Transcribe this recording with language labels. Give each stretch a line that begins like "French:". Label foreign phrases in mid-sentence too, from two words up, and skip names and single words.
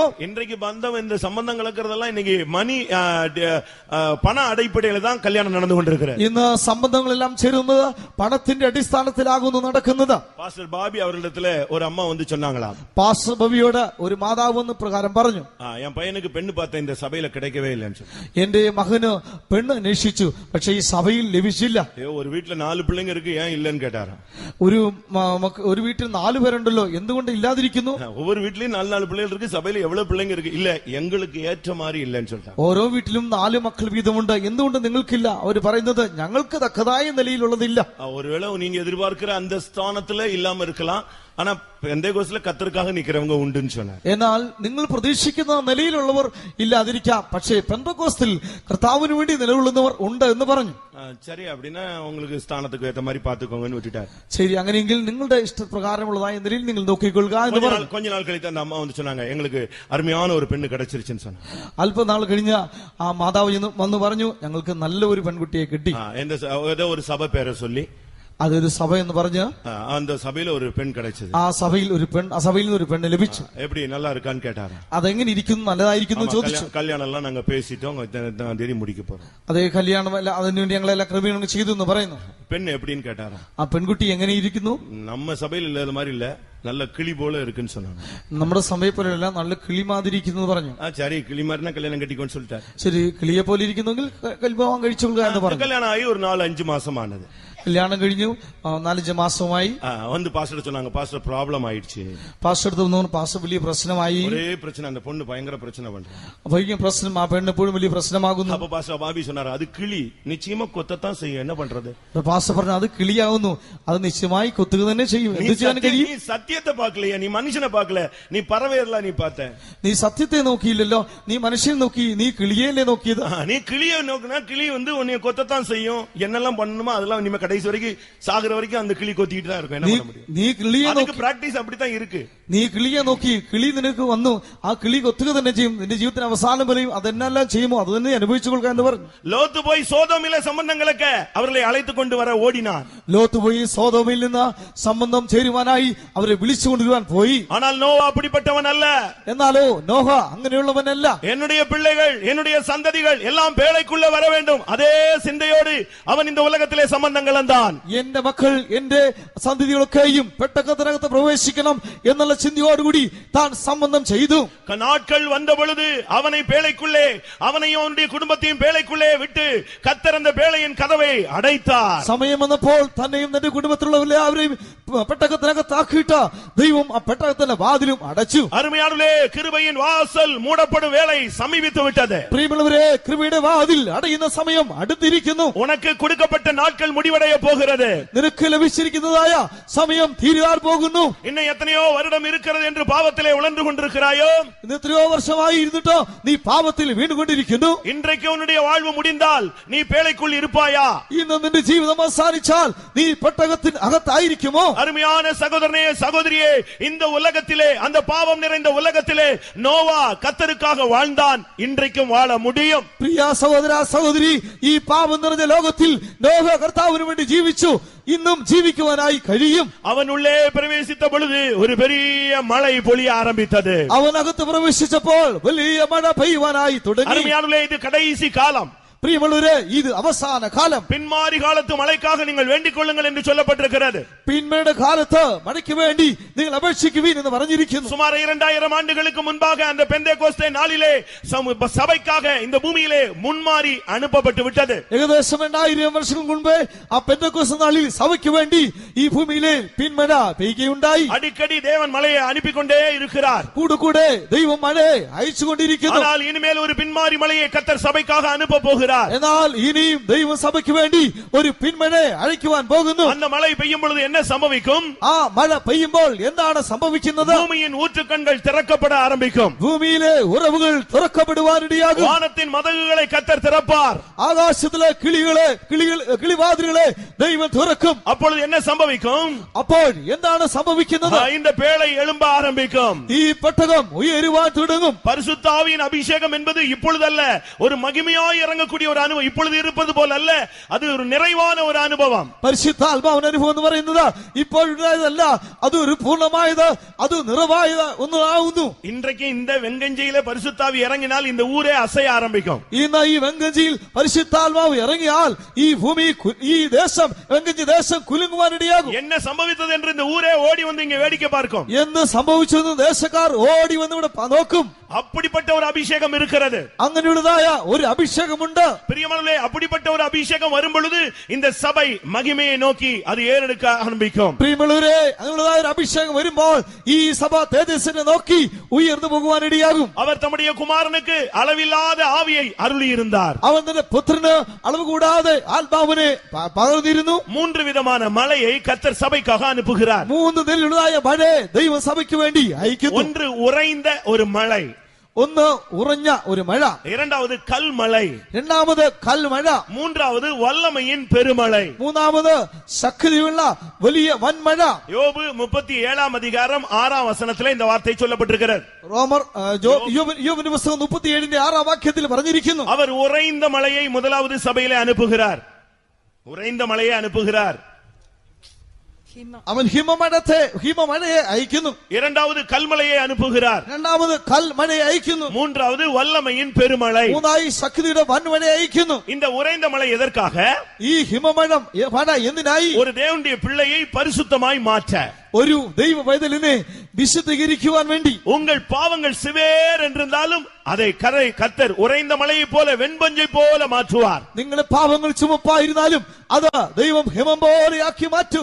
Tamil: இன்றைக்கு பந்தம், இந்த சம்பந்தம் கலக்கிறதெல்லாம் இன்னைக்கு பண அடிப்படையில தான் கல்யாணம் நடந்து கொண்டிருக்கிறது.
Malayalam: ഇന്ന് സംബന്ധങ്ങളെല്ലാം ചേരുന്നത് പണത്തിന്റെ അടിസ്ഥാനത്തിലാകുന്നു നടക്കുന്നത്.
Tamil: பாஸ்டர் பாபி அவர்களிடத்துல ஒரு அம்மா வந்து சொன்னாங்களாம்.
Malayalam: പാസ്റ്റർ ബബിയോട് ഒരു മാതാവ് എന്ന് പ്രകാരം പറഞ്ഞു,
Tamil: என் பையனுக்கு பெண்ணு பார்த்த இந்த சபையில கிடைக்கவே இல்லைன்னு சொல்லி.
Malayalam: എന്റെ മകന് പെണ്ണ് അന്വേഷിച്ചു, പക്ഷെ ഈ സഭയിൽ ലഭിച്ചില്ല.
Tamil: ஒரு வீட்டுல 4 பிள்ளைங்க இருக்கு, ஏன் இல்லன்னு கேட்டாராம்.
Malayalam: ഒരു വീട്ടിൽ 4 പേരുണ്ടല്ലോ, എന്തുകൊണ്ട് ഇല്ലാതിരിക്കുന്നു?
Tamil: ஒவ்வொரு வீட்லயும் 4 பிள்ளைகள் இருக்கு, சபையில எவ்வளவு பிள்ளைங்க இருக்கு? இல்ல, எங்களுக்கு ஏற்ற மாதிரி இல்லன்னு சொல்லிட்டாங்க.
Malayalam: ഓരോ വീട്ടിലും 4 മക്കൾ വീതമുണ്ട്, എന്തുകൊണ്ട് നിങ്ങൾക്കില്ല? അവർ പറയുന്നത് ഞങ്ങൾക്ക് തക്കതായ നിലയിലുള്ളതില്ല.
Tamil: ஒருவேளை நீங்க எதிர்பார்க்கிற அந்த ஸ்தானத்துல இல்லாம இருக்கலாம், ஆனா பெந்தேகோஸ்ல கர்த்தருக்காக நிக்கிறவங்க உண்டுன்னு சொன்னார்.
Malayalam: എന്നാൽ നിങ്ങൾ പ്രതീക്ഷിക്കുന്ന നിലയിലുള്ളവർ ഇല്ലാതിരിക്കാം, പക്ഷേ പെന്തക്കോസ്തിൽ കർത്താവിന് വേണ്ടി നിലകൊള്ളുന്നവർ ഉണ്ട് എന്ന് പറഞ്ഞു.
Tamil: சரி, அப்படின்னா உங்களுக்கு ஸ்தானத்துக்கு ஏற்ற மாதிரி பாத்துக்கோங்கன்னு விட்டுட்டார்.
Malayalam: ശരി, അങ്ങനെയെങ്കിൽ നിങ്ങളുടെ ഇഷ്ടപ്രകാരമുള്ളതായ നിലയിൽ നിങ്ങൾ നോക്കിക്കൊള്ളുക എന്ന് പറഞ്ഞു.
Tamil: கொஞ்ச நாள் கழித்து அந்த அம்மா வந்து சொன்னாங்க, எங்களுக்கு அருமையான ஒரு பெண்ணு கிடைச்சிருச்சுன்னு சொன்னாங்க.
Malayalam: അല്പനാൾ കഴിഞ്ഞ ആ മാതാവ് വന്ന് പറഞ്ഞു, ഞങ്ങൾക്ക് നല്ല ഒരു പെൺകുട്ടിയെ കിട്ടി.
Tamil: ஏதோ ஒரு சபை பேரை சொல்லி,
Malayalam: അതൊരു സഭ എന്ന് പറഞ്ഞ്
Tamil: அந்த சபையில ஒரு பெண் கிடைச்சது.
Malayalam: ആ സഭയിൽ ഒരു പെണ്ണ് ലഭിച്ചു.
Tamil: எப்படி நல்லா இருக்கான்னு கேட்டாரு.
Malayalam: അതെങ്ങനെ ഇരിക്കുന്നു, നല്ലതായിരിക്കുന്നു ചോദിച്ചു.
Tamil: கல்யாணம் எல்லாம் நாங்க பேசிட்டோம், தேதி முடிக்க போறோம்.
Malayalam: അതേ കല്യാണം അതിനുവേണ്ടി ഞങ്ങളെല്ലാം ക്രമീകരണം ചെയ്തു എന്ന് പറയുന്നു.
Tamil: பெண் எப்படின்னு கேட்டாரா.
Malayalam: ആ പെൺകുട്ടി എങ്ങനെ ഇരിക്കുന്നു?
Tamil: நம்ம சபையில் இல்லாத மாதிரி இல்ல, நல்ல கிளி போல இருக்குன்னு சொன்னாங்க.
Malayalam: നമ്മുടെ സഭയെ പോലെയല്ല, നല്ല കിളി മാതിരി ഇരിക്കുന്നു പറഞ്ഞു.
Tamil: சரி, கிளி மாதிரினா கல்யாணம் கட்டிக்கோன்னு சொல்லிட்டாரு.
Malayalam: ശരി, കിളിയെ പോലെ ഇരിക്കുന്നെങ്കിൽ വിവാഹം കഴിച്ചുകൊള്ളുക എന്ന് പറഞ്ഞു.
Tamil: கல்யாணம் ஆகி ஒரு 4-5 மாசம் ஆனது.
Malayalam: കല്യാണം കഴിഞ്ഞു, 4-5 മാസമായി.
Tamil: வந்து பாஸ்டர் சொன்னாங்க, பாஸ்டர் ப்ராப்ளம் ஆயிடுச்சு.
Malayalam: പാസ്റ്റർ അടുത്ത് വന്നു, പാസ്റ്റർ വലിയ പ്രശ്നമായി.
Tamil: ஒரே பிரச்சனை, அந்த பொண்ணு பயங்கர பிரச்சனை பண்றாங்க.
Malayalam: വലിയ പ്രശ്നം, ആ പെണ്ണ് എപ്പോഴും വലിയ പ്രശ്നമാകുന്നു.
Tamil: அப்ப பாஸ்டர் பாபி சொன்னாரு, அது கிளி நிச்சயமா கொத்தத்தான் செய்யும், என்ன பண்றது?
Malayalam: പാസ്റ്റർ പറഞ്ഞു, അത് കിളിയാവുന്നു, അത് നിശ്ചയമായി കൊത്തുക തന്നെ ചെയ്യും, എന്ത് ചെയ്യാൻ കഴിയും?
Tamil: நீ சத்தியத்தை பார்க்கலையா, நீ மனுஷனை பார்க்கல, நீ பறவையெல்லாம் நீ பார்த்த.
Malayalam: നീ സത്യത്തെ നോക്കിയില്ലല്ലോ, നീ മനുഷ്യനെ നോക്കി, നീ കിളിയല്ലേ നോക്കിയത്.
Tamil: நீ கிளியை நோக்கினா கிளி வந்து உன்னை கொத்தத்தான் செய்யும், என்னெல்லாம் பண்ணணுமோ அதெல்லாம் இனிமே கடை வயசு வரைக்கும் சாகுற வரைக்கும் அந்த கிளி கொத்திட்டு தான் இருக்கும். என்ன பண்ண முடியும்?
Malayalam: നീ കിളിയെ
Tamil: அதுக்கு
Malayalam: നോക്കി
Tamil: பிராக்டிஸ் அப்படித்தான் இருக்கு.
Malayalam: നീ കിളിയെ നോക്കി കിളി നിനക്ക് വന്നു, ആ കിളി കൊത്തുക തന്നെ ചെയ്യും. നിന്റെ ജീവിതത്തിന് അവസാനം വരെയും അതെന്നെല്ലാം ചെയ്യുമോ അത് തന്നെ അനുഭവിച്ചു കൊടുക്കുക എന്ന് പറഞ്ഞു.
Tamil: லோத்து போய் சோதோமிலே சம்பந்தங்களுக்கு அவர்களை அழைத்து கொண்டு வர ஓடினான்.
Malayalam: ലോത്ത് പോയി സോദോമിൽ നിന്ന് സംബന്ധം ചേരുവാനായി അവരെ വിളിച്ചുകൊണ്ടുവരുവാൻ പോയി.
Tamil: ஆனால் நோவா அப்படிப்பட்டவன் அல்ல.
Malayalam: എന്നാലോ നോഹ അങ്ങനെയുള്ളവനല്ല.
Tamil: என்னுடைய பிள்ளைகள் என்னுடைய சந்ததிகள் எல்லாம் பேழைக்குள்ள வர வேண்டும், அதே சிந்தையோடு அவன் இந்த உலகத்திலே சம்பந்தங்கள் வந்தான்.
Malayalam: എന്റെ മക്കൾ എന്റെ സന്തതികളൊക്കെയും പെട്ടകത്തിനകത്ത് പ്രവേശിക്കണം എന്നുള്ള ചിന്തയോടുകൂടി താൻ സംബന്ധം ചെയ്തു.
Tamil: நாட்கள் வந்த பொழுது அவனை பேழைக்குள்ளே, அவனையும் அவனுடைய குடும்பத்தையும் பேழைக்குள்ளே விட்டு கர்த்தர் அந்த பேழையின் கதவை அடைத்தார்.
Malayalam: സമയം വന്നപ്പോൾ തന്നെയും തന്റെ കുടുംബത്തിലുള്ള എല്ലാവരെയും പെട്ടകത്തിനകത്താക്കിയിട്ട് ദൈവം ആ പെട്ടകത്തിന്റെ വാതിലും അടച്ചു.
Tamil: அருமையானவர்களே, கிருபையின் வாசல் மூடப்படும் வேளை சமீபித்து விட்டது.
Malayalam: പ്രിയമുള്ളവരെ, കൃപയുടെ വാതിൽ അടയുന്ന സമയം അടുത്തിരിക്കുന്നു.
Tamil: உனக்கு கொடுக்கப்பட்ட நாட்கள் முடிவடைய போகிறது.
Malayalam: നിനക്ക് ലഭിച്ചിരിക്കുന്നതായ സമയം തീരാൻ പോകുന്നു.
Tamil: இன்னும் எத்தனையோ வருடம் இருக்கிறது என்று பாவத்திலே உழன்று கொண்டிருக்கிறாயோ?
Malayalam: ഇന്ന് എത്രയോ വർഷമായി ഇരുന്നിട്ടോ നീ പാപത്തിൽ വീണുകൊണ്ടിരിക്കുന്നു.
Tamil: இன்றைக்கு உன்னுடைய வாழ்வு முடிந்தால் நீ பேழைக்குள் இருப்பாயா?
Malayalam: ഇന്ന് നിന്റെ ജീവിതം അവസാനിച്ചാൽ നീ പെട്ടകത്തിന് അകത്തായിരിക്കുമോ?
Tamil: அருமையான சகோதரனே, சகோதரியே, இந்த உலகத்திலே, அந்த பாவம் நிறைந்த உலகத்திலே நோவா கர்த்தருக்காக வாழ்ந்தான். இன்றைக்கும் வாழ முடியும்.
Malayalam: പ്രിയ സഹോദര സഹോദരി, ഈ പാപം നിറഞ്ഞ ലോകത്തിൽ നോഹ കർത്താവിന് വേണ്ടി ജീവിച്ചു. ഇന്നും ജീവിക്കുവാനായി കഴിയും.
Tamil: அவன் உள்ளே பிரவேசித்த பொழுது ஒரு பெரிய மழை பொழிய ஆரம்பித்தது.
Malayalam: അവൻ അകത്ത് പ്രവേശിച്ചപ്പോൾ വലിയ മഴ പെയ്യുവാനായി തുടങ്ങി.
Tamil: அருமையானவர்களே, இது கடைசி காலம்.
Malayalam: പ്രിയമുള്ളവരെ, ഇത് അവസാന കാലം.
Tamil: பின்மாறி காலத்து மழைக்காக நீங்கள் வேண்டிக் கொள்ளுங்கள் என்று சொல்லப்பட்டிருக்கிறது.
Malayalam: പിന്മയുടെ കാലത്ത് മഴയ്ക്ക് വേണ്ടി നിങ്ങൾ അപേക്ഷിക്കുവീൻ എന്ന് പറഞ്ഞിരിക്കുന്നു.
Tamil: சுமார் 2000 ஆண்டுகளுக்கு முன்பாக அந்த பெந்தேகோஸ்தே நாளிலே சபைக்காக இந்த பூமியிலே முன்மாறி அனுப்பப்பட்டு விட்டது.
Malayalam: ഏകദേശം 2000 വർഷങ്ങൾക്ക് മുൻപേ ആ പെന്തക്കോസ്ത് നാളിൽ സഭയ്ക്ക് വേണ്ടി ഈ ഭൂമിയിലെ പിന്മഴ പെയ്യുകയുണ്ടായി.
Tamil: அடிக்கடி தேவன் மழையை அனுப்பி கொண்டே இருக்கிறார்.
Malayalam: കൂടെ ദൈവം മഴയെ അയച്ചുകൊണ്ടിരിക്കുന്നു.
Tamil: ஆனால் இனிமேல் ஒரு பின்மாறி மழையை கர்த்தர் சபைக்காக அனுப்ப போகிறார்.
Malayalam: എന്നാൽ ഇനിയും ദൈവം സഭയ്ക്ക് വേണ്ടി ഒരു പിന്മഴയെ അയക്കുവാൻ പോകുന്നു.
Tamil: அந்த மழை பெய்யும் பொழுது என்ன சம்பவிக்கும்?
Malayalam: ആ മഴ പെയ്യുമ്പോൾ എന്താണ് സംഭവിക്കുന്നത്?
Tamil: பூமியின் ஊற்றுக்கண்கள் திறக்கப்பட ஆரம்பிக்கும்.
Malayalam: ഭൂമിയിലെ ഉറവുകൾ തുറക്കപ്പെടുവാനിടയാകും.
Tamil: வானத்தின் மதகுகளை கர்த்தர் திறப்பார்.
Malayalam: ആകാശത്തിലെ കിളിവാതിലുകളെ ദൈവം തുറക്കും.
Tamil: அப்பொழுது என்ன சம்பவிக்கும்?
Malayalam: അപ്പോൾ എന്താണ് സംഭവിക്കുന്നത്?
Tamil: இந்த பேழை எழும்ப ஆரம்பிக்கும்.
Malayalam: ഈ പെട്ടകം ഉയരുവാൻ തുടങ്ങും.
Tamil: பரிசுத்த ஆவியின் அபிஷேகம் என்பது இப்பொழுதல்ல, ஒரு மகிமையாய் இறங்கக்கூடிய ஒரு அனுபவம். இப்பொழுது இருப்பது போல அல்ல, அது ஒரு நிறைவான ஒரு அனுபவம்.
Malayalam: പരിശുദ്ധാത്മാവിന്റെ അനുഭവം എന്ന് പറയുന്നത് ഇപ്പോഴുള്ളതല്ല, അത് ഒരു പൂർണ്ണമായത്, അത് നിറവായത് ഒന്നാവുന്നു.
Tamil: இன்றைக்கு இந்த வெங்கஞ்சியில பரிசுத்தாவி இறங்கினால் இந்த ஊரே அசைய ஆரம்பிக்கும்.
Malayalam: ഇന്ന് ഈ വെങ്കഞ്ചിയിൽ പരിശുദ്ധാത്മാവ് ഇറങ്ങിയാൽ ഈ ഭൂമി, ഈ ദേശം, വെങ്കഞ്ചി ദേശം കുലുങ്ങുവാനിടയാകും.
Tamil: என்ன சம்பவித்தது என்று இந்த ஊரே ஓடி வந்து இங்க வேடிக்கை பார்க்கும்.
Malayalam: എന്ത് സംഭവിച്ചെന്ന് ദേശക്കാർ ഓടി വന്ന് ഇവിടെ നോക്കും.
Tamil: அப்படிப்பட்ட ஒரு அபிஷேகம் இருக்கிறது.
Malayalam: അങ്ങനെയുള്ളതായ ഒരു അഭിഷേകമുണ്ട്.
Tamil: பிரியமானவர்களே, அப்படிப்பட்ட ஒரு அபிஷேகம் வரும் பொழுது இந்த சபை மகிமையை நோக்கி அது ஏறெடுக்க ஆரம்பிக்கும்.
Malayalam: പ്രിയമുള്ളവരെ, അങ്ങനെയുള്ളതായ ഒരു അഭിഷേകം വരുമ്പോൾ ഈ സഭ തേജസ്സിനെ നോക്കി ഉയർന്നു പോകുവാനിടയാകും.
Tamil: அவர் தம்முடைய குமாரனுக்கு அளவில்லாத ஆவியை அருளி இருந்தார்.
Malayalam: അവൻ തന്റെ പുത്രന് അളവ് കൂടാതെ ആത്മാവിനെ പകർന്നിരുന്നു.
Tamil: 3 വിധமான மழையை கர்த்தர் சபைக்காக அனுப்புகிறார்.
Malayalam: 3 നിലയിലുള്ളതായ മഴയെ ദൈവം സഭയ്ക്ക് വേണ്ടി അയക്കുന്നു.
Tamil: ஒன்று உறைந்த ஒரு மழை,
Malayalam: ഒന്ന് ഉറഞ്ഞ ഒരു മഴ,
Tamil: இரண்டாவது கல்மழை,
Malayalam: രണ്ടാമത് കൽമഴ,
Tamil: மூன்றாவது வல்லமையின் பெருமழை,
Malayalam: മൂന്നാമത് ശക്തിയുള്ള വലിയ വൻമഴ.
Tamil: யோபு 37 அதிகாரம் 6 வசனத்திலே இந்த வார்த்தை சொல்லப்பட்டிருக்கிறது.
Malayalam: റോമർ യോബിന്റെ പുസ്തകം 37 വാക്യത്തിൽ പറഞ്ഞിരിക്കുന്നു.
Tamil: அவர் உறைந்த மழையை முதலாவது சபையிலே அனுப்புகிறார். உறைந்த மழையை அனுப்புகிறார்.
Malayalam: അവൻ ഹിമമഴയെ അയക്കുന്നു.
Tamil: இரண்டாவது கல்மழையை அனுப்புகிறார்.
Malayalam: രണ്ടാമത് കൽമഴയെ അയക്കുന്നു.
Tamil: மூன்றாவது வல்லமையின் பெருமழை.
Malayalam: മൂന്നായി ശക്തിയുടെ വൻമഴയെ അയക്കുന്നു.
Tamil: இந்த உறைந்த மழை எதற்காக?
Malayalam: ഈ ഹിമമഴ എന്തിനായി?
Tamil: ஒரு தேவனுடைய பிள்ளையை பரிசுத்தமாய் மாற்ற,
Malayalam: ഒരു ദൈവ പൈതലിനെ വിശുദ്ധീകരിക്കുവാൻ വേണ്ടി.
Tamil: உங்கள் பாவங்கள் சிவேர் என்றிருந்தாலும் அதை கர்த்தர் உறைந்த மழையை போல வெண்பஞ்சை போல மாற்றுவார்.
Malayalam: നിങ്ങളുടെ പാപങ്ങൾ ചുമപ്പായിരുന്നാലും അത് ദൈവം ഹിമം പോലെയാക്കി മാറ്റും.